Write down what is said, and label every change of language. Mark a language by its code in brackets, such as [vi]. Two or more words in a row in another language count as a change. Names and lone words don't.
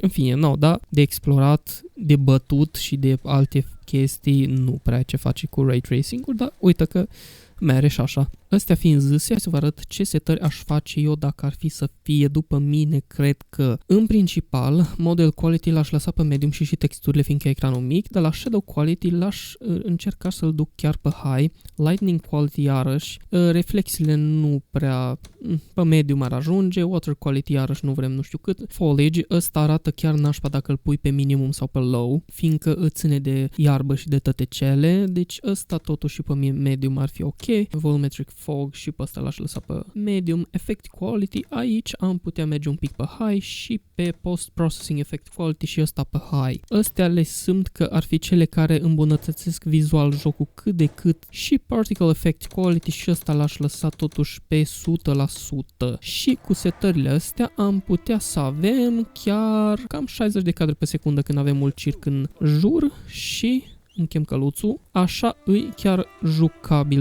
[ro] În fine, no, da, de explorat, de bătut și de alte chestii nu prea ce face cu [en] Ray Tracing-ul, [ro] dar uite că mere și așa. Astea fiind zise, hai să vă arăt ce setări aș face eu dacă ar fi să fie după mine, cred că. În principal, [en] Model Quality [ro] l-aș lăsa pe medium și texturile fiindcă ecranul mic, dar la [en] Shadow Quality [ro] l-aș încerca să-l duc chiar pe high. [en] Lightning Quality [ro] iarăși, reflexiile nu prea pe medium ar ajunge, [en] Water Quality [ro] iarăși nu vrem nu știu cât. Foliage, ăsta arată chiar nașpa dacă îl pui pe minimum sau pe low, fiindcă îți ține de iarbă și de toate cele, deci ăsta totuși pe medium ar fi ok. [en] Volumetric Fog [ro] și pe ăsta l-aș lăsa pe medium. [en] Effect Quality, [ro] aici am putea merge un pic pe high și pe [en] Post Processing Effect Quality [ro] și ăsta pe high. Astea le simt că ar fi cele care îmbunătățesc vizual jocul cât de cât și [en] Particle Effect Quality [ro] și ăsta l-aș lăsa totuși pe 100%. Și cu setările astea am putea să avem chiar cam 60 de cadre pe secundă când avem mult circ în jur și închem căluțul, așa îi chiar jucabil.